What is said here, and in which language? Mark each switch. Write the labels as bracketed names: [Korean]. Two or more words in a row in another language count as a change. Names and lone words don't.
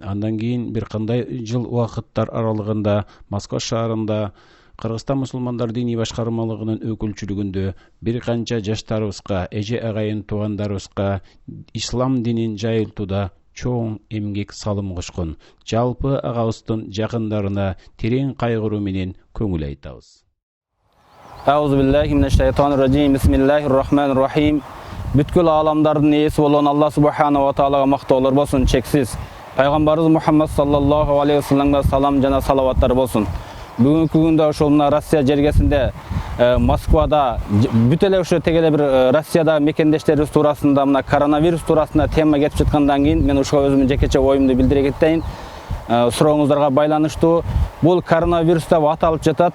[Kyrgyz] Андан кийин бир кандай жыл убакыттар аралыгында Москва шаарында Кыргызстан мусулмандар дини башкармалыгынын өкүлчүлүгүндө бир канча жаштарыбызга, эже агайын туугандарыбызга ислам динин жайылтууда чоң эмгек салым кошкон. Жалпы агабыздын жакындарына терең кайгыруу менен көңүл айтабыз. [Arabic] أعوذ بالله بسم الله الرحمن الرحيم. [Kyrgyz] Бүткүл аламдардын ээси болгон Алла [Arabic] سبحانه وتعالى [Kyrgyz] мактоолор болсун, чексиз. Пайгамбарыбыз Мухаммад [Arabic] صلى الله عليه وسلم [Kyrgyz] салам жана салаваттар болсун. Бүгүнкү күндө ошол мына Россия жергесинде Москвада бүт эле ошо тегеле бир Россияда мекендештерибиз туурасында мына коронавирус туурасында тема кетип жаткандан кийин мен ошо өзүмдүн жекече оюмду билдире кетейин. Сурооңуздарга байланыштуу бул коронавирус деп аталып жатат.